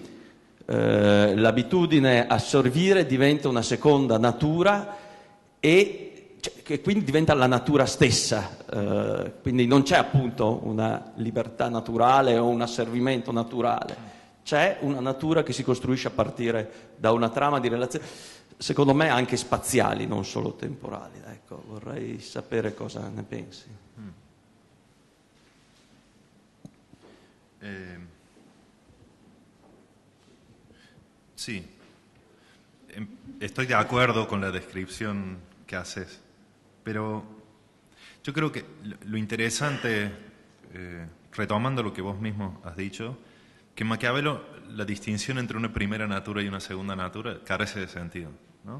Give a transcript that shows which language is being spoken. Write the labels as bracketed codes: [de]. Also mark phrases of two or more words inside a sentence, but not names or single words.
[it] L'abitudine a servire diventa una seconda natura e che quindi diventa la natura stessa, quindi non c'è appunto una libertà naturale o un asservimento naturale, c'è una natura che si costruisce a partire da una trama di relazioni, secondo me anche spaziali, non solo temporali. Ecco, vorrei sapere cosa ne pensi. [es] Sí, estoy de acuerdo con la descripción que haces, pero yo creo que lo interesante, retomando lo que vos mismo has dicho, que en Maquiavelo la distinción entre una primera natura y una segunda natura carece de sentido, ¿no?